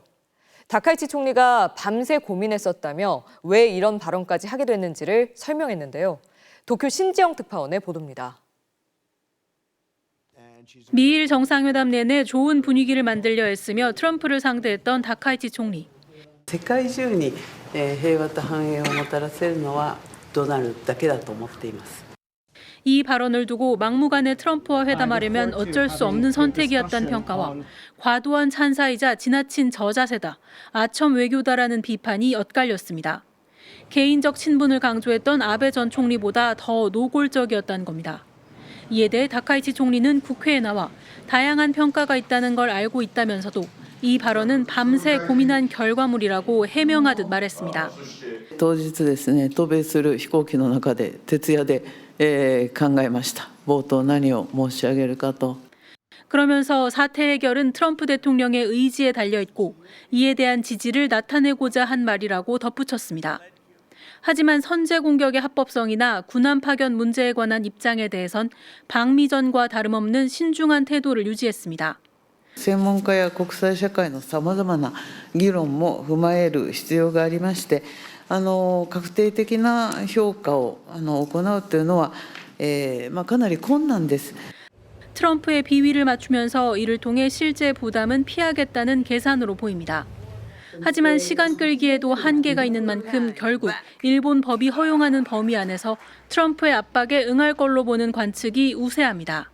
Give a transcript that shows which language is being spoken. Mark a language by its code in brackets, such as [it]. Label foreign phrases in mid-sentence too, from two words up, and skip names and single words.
[ko] 다카이치 총리가 밤새 고민했었다며 왜 이런 발언까지 하게 됐는지를 설명했는데요. 도쿄 신지영 특파원의 보도입니다. 미일 정상회담 내내 좋은 분위기를 만들려 애쓰며 트럼프를 상대했던 다카이치 총리. [ja] 世界中に平和と繁栄をもたらせるのはドナルドだけだと思っています。 [ko] 이 발언을 두고 막무가내 트럼프와 회담하려면 어쩔 수 없는 선택이었다는 평가와 과도한 찬사이자 지나친 저자세다, 아첨 외교다라는 비판이 엇갈렸습니다. 개인적 친분을 강조했던 아베 전 총리보다 더 노골적이었다는 겁니다. 이에 대해 다카이치 총리는 국회에 나와 다양한 평가가 있다는 걸 알고 있다면서도 이 발언은 밤새 고민한 결과물이라고 해명하듯 말했습니다. [ja] 当日ですね、渡米する飛行機の中で徹夜で考えました。冒頭何を申し上げるかと。 [ko] 그러면서 사태 해결은 트럼프 대통령의 의지에 달려 있고 이에 대한 지지를 나타내고자 한 말이라고 덧붙였습니다. 하지만 선제 공격의 합법성이나 군함 파견 문제에 관한 입장에 대해선 방미전과 다름없는 신중한 태도를 유지했습니다. [ja] 専門家や国際社会のさまざまな議論も踏まえる必要がありまして、確定的な評価を行うというのは、かなり困難です。 [ko] 트럼프의 비위를 맞추면서 이를 통해 실제 부담은 피하겠다는 계산으로 보입니다. 하지만 시간 끌기에도 한계가 있는 만큼 결국 일본 법이 허용하는 범위 안에서 트럼프의 압박에 응할 걸로 보는 관측이 우세합니다.